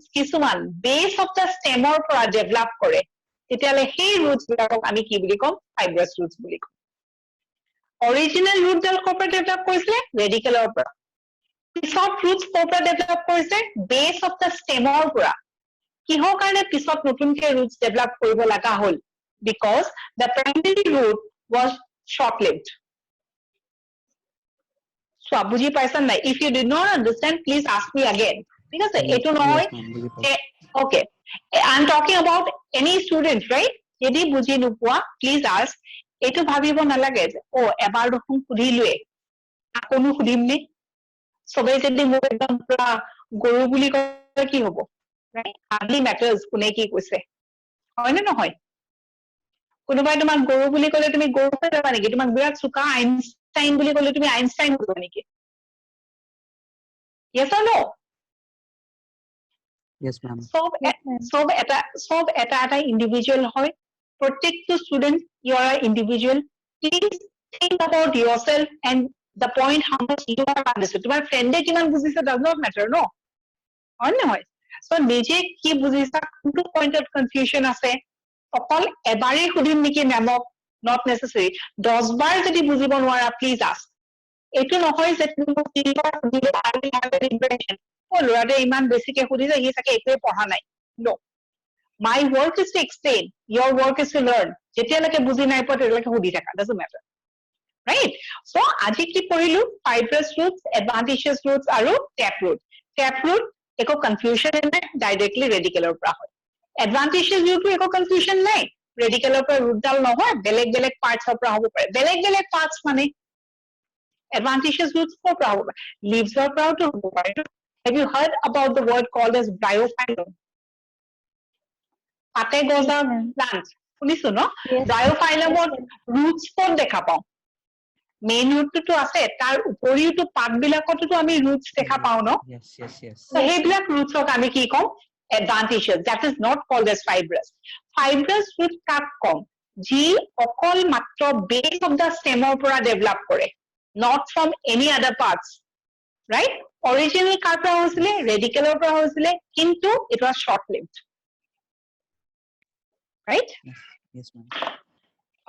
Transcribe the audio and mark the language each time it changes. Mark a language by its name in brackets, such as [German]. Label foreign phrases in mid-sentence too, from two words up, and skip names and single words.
[Assamese] কিছুমান [English] base of the stem [Assamese] পৰা ডেভেলপ কৰে তেতিয়ালে সেই ৰুটছ বিলাকক আমি কি বুলি কম [English] fibrous roots [Assamese] বুলি কম অৰিজিনেল ৰুটডাল ক'ৰ পৰা ডেভেলপ কৰিছিলে ৰেডিকেলৰ পৰা পিছত ৰুটছ ক'ৰ পৰা ডেভেলপ কৰিছে [English] base of the stem [Assamese] পৰা কিহৰ কাৰণে পিছত নতুনকে ৰুটছ ডেভেলপ কৰিব লগা হ'ল [English] because the primary root was short lived so [Assamese] বুজি পাইছা নাই [English] if you did not understand please ask me again [Assamese] ঠিক আছে এটো নহয় [English] Yes, ma'am. [Assamese] বুজি পাইছো। [English] okay I'm talking about any student right [Assamese] যদি বুজি নোপোৱা [English] please ask [Assamese] এটো ভাবিব নালাগে যে ও এবাৰ দেখোন সুধিলোৱে আকৌনো সুধিম নে সবে যদি মোক একদম পুৰা গৰু বুলি কয় কি হ'ব [English] right hardly matters [Assamese] কোনে কি কৈছে হয় নে নহয় কোনোবাই তোমাক গৰু বুলি ক'লে তুমি গৰু হৈ যাবা নেকি তোমাক বিৰাট চুকা আইনষ্টাইন বুলি ক'লে তুমি আইনষ্টাইন হ'ব নেকি [English] yes or no Yes, ma'am. [Assamese] সব এটা ইন্ডিভিজুৱেল হয় প্ৰত্যেকটো ষ্টুডেন্ট [English] you are an individual please think about yourself and the point how much you have understood [Assamese] তোমাৰ ফ্ৰেণ্ডে কিমান বুজিছে [English] does not matter no [Assamese] হয় নহয় সো নিজে কি বুজিছা কোনটো পইণ্টত কনফিউজন আছে অকল এবাৰেই সুধিম নেকি মেমক [English] not necessary [Assamese] 10 বাৰ যদি বুজিব নোৱাৰা [English] please ask [Assamese] এইটো নহয় যে তুমি মোক 3 বাৰ সুধিলে [English] I will have an impression [Assamese] ল'ৰাটোৱে ইমান বেছিকে সুধিছে সি চাগে একোৱে পঢ়া নাই [English] no my work is to explain your work is to learn [Assamese] যেতিয়ালৈকে বুজি নাই পোৱা তেতিয়ালৈকে সুধি থাকা [English] doesn't matter right so [Assamese] আজি কি পঢ়িলো [English] fibrous roots adventitious roots [Assamese] আৰু taproot একো কনফিউজন নাই ডাইৰেক্টলি ৰেডিকেলৰ পৰা হয় [English] adventitious root [Assamese] একো কনফিউজন নাই ৰেডিকেলৰ পৰা ৰুটডাল নহয় বেলেগ বেলেগ পাৰ্টছৰ পৰা হ'ব পাৰে বেলেগ বেলেগ পাৰ্টছ মানে [English] adventitious roots [Assamese] ক'ৰ পৰা হ'ব পাৰে leavesৰ পৰাওতো হ'ব পাৰে [English] have you heard about the word called as bryophyllum [Assamese] পাতে গজা প্লান্ট শুনিছো ন bryophyllumত roots ক'ত দেখা পাওঁ [English] main root [Assamese] আছে তাৰ উপৰিওতো পাতবিলাকতো আমি ৰুটছ দেখা পাওঁ ন [English] Yes. so [Assamese] সেইবিলাক ৰুটছক আমি কি কম [English] adventitious that is not called as fibrous root [Assamese] কাক কম যি অকল মাত্ৰ [English] base of the stem [Assamese] ৰ পৰা ডেভেলপ কৰে [English] not from any other parts right original [Assamese] কাৰ পৰা হৈছিলে ৰেডিকেলৰ পৰা হৈছিলে কিন্তু [English] it was short lived right Yes, ma'am.